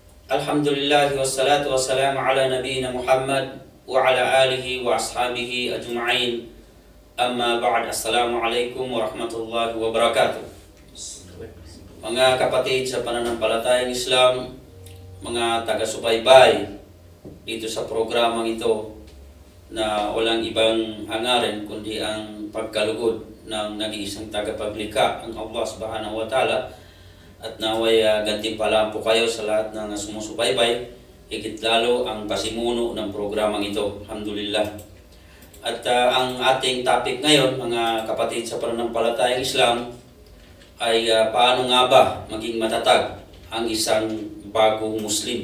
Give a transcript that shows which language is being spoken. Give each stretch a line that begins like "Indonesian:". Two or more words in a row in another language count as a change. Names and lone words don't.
Arabic: الحمد لله والصلاة والسلام على نبينا محمد وعلى آله وأصحابه أجمعين. أما بعد. السلام عليكم ورحمة الله وبركاته.
Filipino: Mga kapatid sa pananampalatayang Islam, mga taga-subaybay dito sa programang ito na walang ibang hangarin kundi ang pagkalugod ng nag-iisang tagapaglikha, ang Allah
Arabic: سبحانه وتعالى.
Filipino: At naway gantimpalaan po kayo sa lahat ng sumusubaybay, higit lalo ang pasimuno ng programang ito. Alhamdulillah. At ang ating topic ngayon, mga kapatid sa pananampalatayang Islam, ay paano nga ba maging matatag ang isang bagong Muslim.